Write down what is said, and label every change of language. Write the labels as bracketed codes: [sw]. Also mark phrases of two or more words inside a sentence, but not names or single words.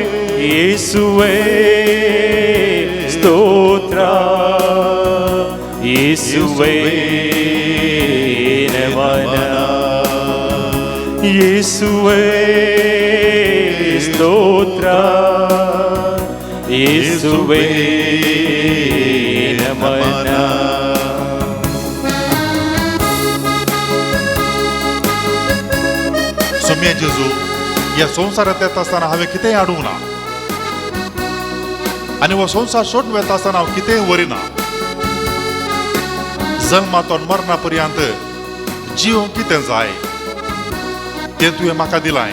[kn] ಯೇಸುವೇ ಸ್ತೋತ್ರ, ಯೇಸುವೇ ನಮನ, ಯೇಸುವೇ ಸ್ತೋತ್ರ, ಯೇಸುವೇ ನಮನ. [kok] सोम्या जेजू, या संसारात येत असताना हांवें कितेंय आडूंक ना, आनी हो संसार सोडून वता आसतना हांव कितेंय वरिना. जल्मातून मरणा पर्यंत जिवंक कितें जाय तें तुवें म्हाका दिलाय.